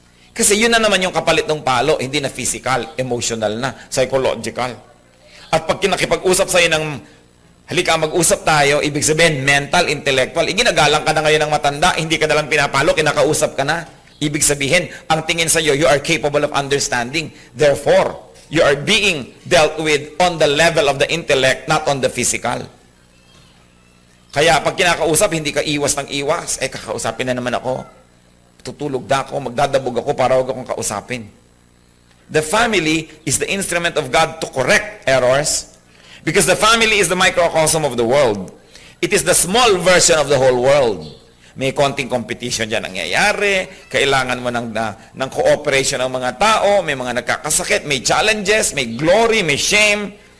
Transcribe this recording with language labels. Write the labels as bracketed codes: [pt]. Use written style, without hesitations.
[tl] Kasi yun na naman yung kapalit ng palo, hindi na physical, emotional na, psychological. At pag kinakipag-usap sa'yo ng halika, mag-usap tayo, ibig sabihin, mental, intellectual. Iginagalang ka na ngayon ng matanda, hindi ka nalang pinapalo, kinakausap ka na. Ibig sabihin, ang tingin sa iyo, [en] you are capable of understanding. Therefore, you are being dealt with on the level of the intellect, not on the physical. [tl] Kaya pag kinakausap, hindi ka iwas ng iwas. Kakausapin na naman ako. Tutulog na ako, magdadabog ako para huwag akong kausapin. [en] The family is the instrument of God to correct errors. Because the family is the microcosm of the world. It is the small version of the whole world. [tl] May konting competition dyan nangyayari, kailangan mo ng cooperation ng mga tao, may mga nagkakasakit, may challenges, may glory, may shame.